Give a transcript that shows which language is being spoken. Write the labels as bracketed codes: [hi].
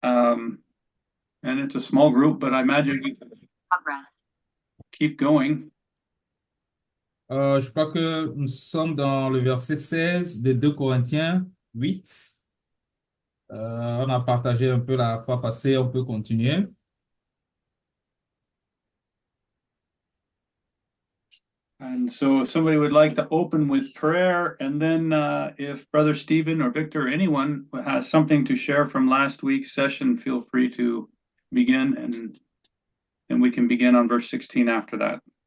[en] and it's a small group, but I imagine you can keep going. [fr] Je crois que nous sommes dans le verset 16 de 2 Corinthiens 8. On a partagé un peu la fois passée, on peut continuer. [en] And so if somebody would like to open with prayer, and then if Brother Stephen or Victor or anyone has something to share from last week's session, feel free to begin, and then we can begin on verse 16 after that.